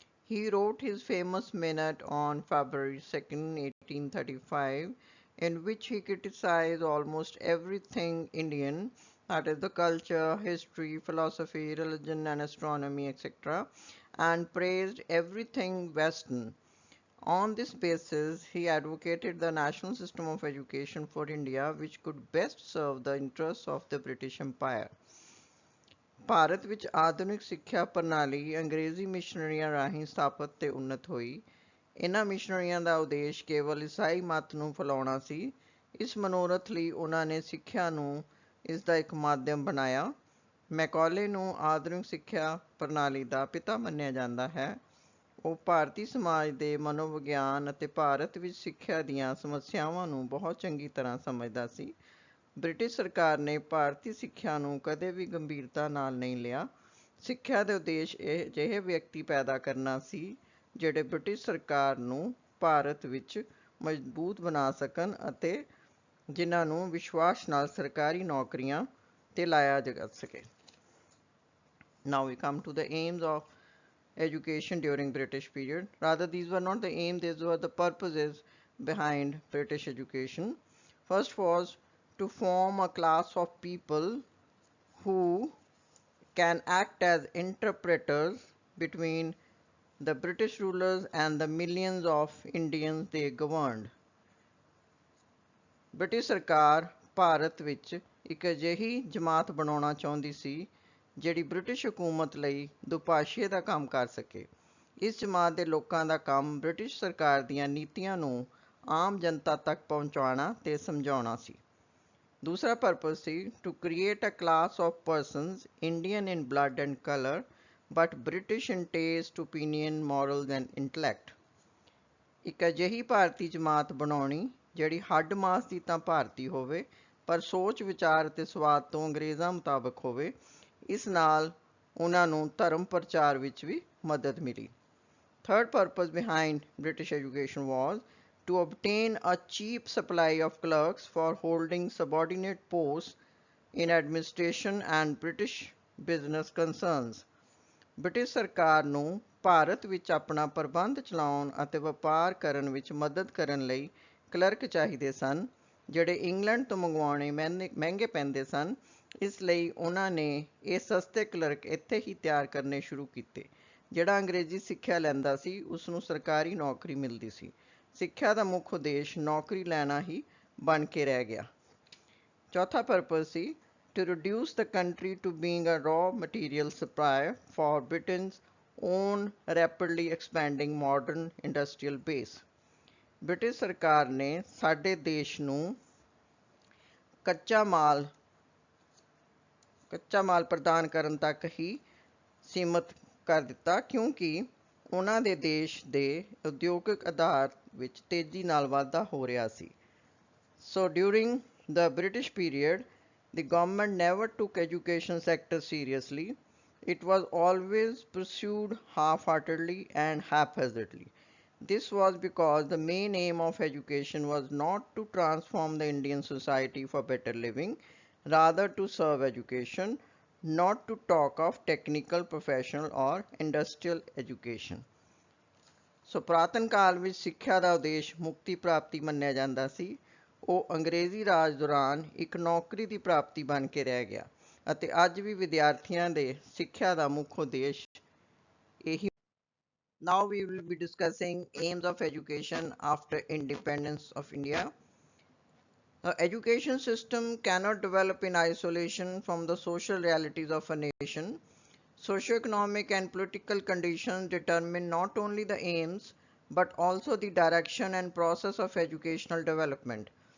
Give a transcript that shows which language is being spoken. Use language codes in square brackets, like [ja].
[en] He wrote his famous minute on February 2nd, 1835, in which he criticized almost everything Indian, that is the culture, history, philosophy, religion and astronomy, etc., and praised everything Western. On this basis, he advocated the national system of education for India, which could best serve the interests of the British Empire. [pa] Bharat ਵਿੱਚ ਆਧੁਨਿਕ ਸਿੱਖਿਆ ਪ੍ਰਣਾਲੀ ਅੰਗਰੇਜ਼ੀ ਮਿਸ਼ਨਰੀਆਂ ਰਾਹੀਂ ਸਥਾਪਿਤ ਤੇ ਉન્નਤ ਹੋਈ। ਇਹਨਾਂ ਮਿਸ਼ਨਰੀਆਂ ਦਾ ਉਦੇਸ਼ ਕੇਵਲ ਈਸਾਈ ਮਤ ਨੂੰ ਫੈਲਾਉਣਾ ਸੀ। ਇਸ ਮਨੋਰਥ ਲਈ ਉਹਨਾਂ ਨੇ ਸਿੱਖਿਆ ਨੂੰ ਇਸ ਦਾ ਇੱਕ ਮਾਧਿਅਮ ਬਣਾਇਆ। ਮੈਕੌਲੇ ਨੂੰ ਆਧੁਨਿਕ ਸਿੱਖਿਆ ਪ੍ਰਣਾਲੀ ਦਾ ਪਿਤਾ ਮੰਨਿਆ ਜਾਂਦਾ ਹੈ। ਉਹ ਭਾਰਤੀ ਸਮਾਜ ਦੇ ਮਨੋਵਿਗਿਆਨ ਅਤੇ ਭਾਰਤ ਵਿੱਚ ਸਿੱਖਿਆ ਦੀਆਂ ਸਮੱਸਿਆਵਾਂ ਨੂੰ ਬਹੁਤ ਚੰਗੀ ਤਰ੍ਹਾਂ ਸਮਝਦਾ ਸੀ। ਬ੍ਰਿਟਿਸ਼ ਸਰਕਾਰ ਨੇ ਭਾਰਤੀ ਸਿੱਖਿਆ ਨੂੰ ਕਦੇ ਵੀ ਗੰਭੀਰਤਾ ਨਾਲ ਨਹੀਂ ਲਿਆ। ਸਿੱਖਿਆ ਦੇ ਉਦੇਸ਼ ਇਹ ਅਜਿਹੇ ਵਿਅਕਤੀ ਪੈਦਾ ਕਰਨਾ ਸੀ ਜਿਹੜੇ ਬ੍ਰਿਟਿਸ਼ ਸਰਕਾਰ ਨੂੰ ਭਾਰਤ ਵਿੱਚ ਮਜ਼ਬੂਤ ਬਣਾ ਸਕਣ ਅਤੇ ਜਿਨ੍ਹਾਂ ਨੂੰ ਵਿਸ਼ਵਾਸ ਨਾਲ ਸਰਕਾਰੀ ਨੌਕਰੀਆਂ 'ਤੇ ਲਾਇਆ ਜਾ ਸਕੇ। [en] Now we come to the aims of education during British period. Rather, these were not the aims, these were the purposes behind British education. First was to form a class of people who can act as interpreters between the British rulers and the millions of Indians they governed. [pa] British ਸਰਕਾਰ ਭਾਰਤ ਵਿੱਚ ਇੱਕ ਅਜਿਹੀ ਜਮਾਤ ਬਣਾਉਣਾ ਚਾਹੁੰਦੀ ਸੀ ਜਿਹੜੀ British ਹਕੂਮਤ ਲਈ ਦੁਭਾਸ਼ੀਏ ਦਾ ਕੰਮ ਕਰ ਸਕੇ। ਇਸ ਜਮਾਤ ਦੇ ਲੋਕਾਂ ਦਾ ਕੰਮ ਬ੍ਰਿਟਿਸ਼ ਸਰਕਾਰ ਦੀਆਂ ਨੀਤੀਆਂ ਨੂੰ ਆਮ ਜਨਤਾ ਤੱਕ ਪਹੁੰਚਾਉਣਾ ਤੇ ਸਮਝਾਉਣਾ ਸੀ। ਦੂਸਰਾ purpose ਸੀ [en] To create a class of persons Indian in blood and colour but British in taste, opinion, morals and intellect. [pa] ਇੱਕ ਅਜਿਹੀ ਭਾਰਤੀ ਜਮਾਤ ਬਣਾਉਣੀ ਜਿਹੜੀ ਹੱਡ ਮਾਸ ਦੀ ਤਾਂ ਭਾਰਤੀ ਹੋਵੇ ਪਰ ਸੋਚ ਵਿਚਾਰ ਅਤੇ ਸਵਾਦ ਤੋਂ ਅੰਗਰੇਜ਼ਾਂ ਮੁਤਾਬਕ ਹੋਵੇ। ਇਸ ਨਾਲ ਉਹਨਾਂ ਨੂੰ ਧਰਮ ਪ੍ਰਚਾਰ ਵਿੱਚ ਵੀ ਮਦਦ ਮਿਲੀ। [en] Third purpose behind British education was to obtain a cheap supply of clerks for holding subordinate posts in administration and British business concerns. [pa] British ਸਰਕਾਰ ਨੂੰ ਭਾਰਤ ਵਿੱਚ ਆਪਣਾ ਪ੍ਰਬੰਧ ਚਲਾਉਣ ਅਤੇ ਵਪਾਰ ਕਰਨ ਵਿੱਚ ਮਦਦ ਕਰਨ ਲਈ ਕਲਰਕ ਚਾਹੀਦੇ ਸਨ, ਜਿਹੜੇ ਇੰਗਲੈਂਡ ਤੋਂ ਮੰਗਵਾਉਣੇ ਮਹਿੰਗੇ ਪੈਂਦੇ ਸਨ। ਇਸ ਲਈ ਉਹਨਾਂ ਨੇ ਇਹ ਸਸਤੇ ਕਲਰਕ ਇੱਥੇ ਹੀ ਤਿਆਰ ਕਰਨੇ ਸ਼ੁਰੂ ਕੀਤੇ। ਜਿਹੜਾ ਅੰਗਰੇਜ਼ੀ ਸਿੱਖਿਆ ਲੈਂਦਾ ਸੀ ਉਸ ਨੂੰ ਸਰਕਾਰੀ ਨੌਕਰੀ ਮਿਲਦੀ ਸੀ। ਸਿੱਖਿਆ ਦਾ ਮੁੱਖ ਉਦੇਸ਼ ਨੌਕਰੀ ਲੈਣਾ ਹੀ ਬਣ ਕੇ ਰਹਿ ਗਿਆ। ਚੌਥਾ purpose ਸੀ [en] to reduce the country to being a raw material supplier for Britain's own rapidly expanding modern industrial base. [pa] British ਸਰਕਾਰ ਨੇ ਸਾਡੇ ਦੇਸ਼ ਨੂੰ ਕੱਚਾ ਮਾਲ ਪ੍ਰਦਾਨ ਕਰਨ ਤੱਕ ਹੀ ਸੀਮਤ ਕਰ ਦਿੱਤਾ, ਕਿਉਂਕਿ ਉਹਨਾਂ ਦੇ ਦੇਸ਼ ਦੇ ਉਦਯੋਗਿਕ ਆਧਾਰ ਵਿੱਚ ਤੇਜ਼ੀ ਨਾਲ ਵਾਧਾ ਹੋ ਰਿਹਾ ਸੀ। [en] So during the British period, the government never took education sector seriously. It was always pursued half-heartedly and haphazardly. This was because the main aim of education was not to transform the Indian society for better living, rather to serve education, not to talk of technical, professional or industrial education. [pa] So ਪੁਰਾਤਨ ਕਾਲ ਵਿੱਚ ਸਿੱਖਿਆ ਦਾ ਉਦੇਸ਼ ਮੁਕਤੀ ਪ੍ਰਾਪਤੀ ਮੰਨਿਆ ਜਾਂਦਾ ਸੀ। ਉਹ ਅੰਗਰੇਜ਼ੀ ਰਾਜ ਦੌਰਾਨ ਇੱਕ ਨੌਕਰੀ ਦੀ ਪ੍ਰਾਪਤੀ ਬਣ ਕੇ ਰਹਿ ਗਿਆ ਅਤੇ ਅੱਜ ਵੀ ਵਿਦਿਆਰਥੀਆਂ ਦੇ ਸਿੱਖਿਆ ਦਾ ਮੁੱਖ ਉਦੇਸ਼ ਇਹੀ। [en] Now we will be discussing aims of education after independence of India. The education system cannot develop in isolation from the social realities of a nation. Socioeconomic and political conditions determine not only the aims but also the direction and process of educational development.